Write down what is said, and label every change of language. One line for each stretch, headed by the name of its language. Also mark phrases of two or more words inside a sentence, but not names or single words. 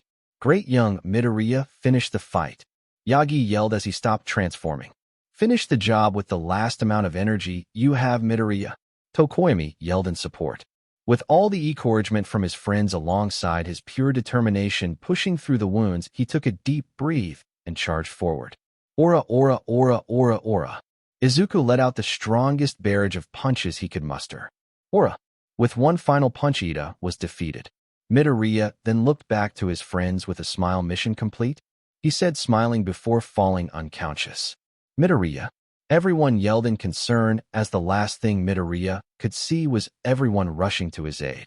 English: Great, young Midoriya, finish the fight. Yagi yelled as he stopped transforming. Finish the job with the last amount of energy you have, Midoriya. Tokoyami yelled in support. With all the encouragement from his friends alongside his pure determination pushing through the wounds, he took a deep breath and charged forward. Aura, aura, aura, aura, aura. Izuku let out the strongest barrage of punches he could muster. Aura. With one final punch, Ida was defeated. Midoriya then looked back to his friends with a smile. Mission complete, he said, smiling before falling unconscious. Midoriya. Everyone yelled in concern as the last thing Midoriya could see was everyone rushing to his aid.